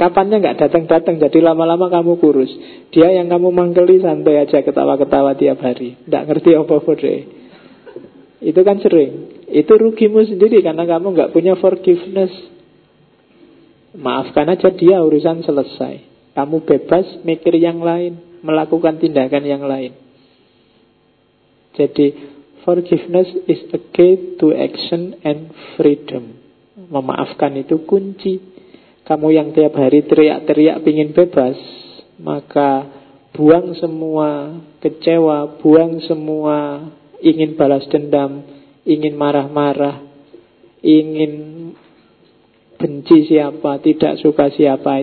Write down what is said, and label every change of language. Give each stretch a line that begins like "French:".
Indonesian: Kapannya gak datang-datang, jadi lama-lama kamu kurus. Dia yang kamu mangkeli santai aja ketawa-ketawa tiap hari. Gak ngerti apa-apa deh. Itu kan sering. Itu rugimu sendiri karena kamu gak punya forgiveness. Maafkan aja dia, urusan selesai. Kamu bebas mikir yang lain, melakukan tindakan yang lain. Jadi,
English: forgiveness is a key to action and freedom.
Indonesian: Memaafkan itu kunci. Kamu yang tiap hari teriak-teriak ingin bebas, maka buang semua kecewa, buang semua ingin balas dendam, ingin marah-marah, ingin benci siapa, tidak suka siapa.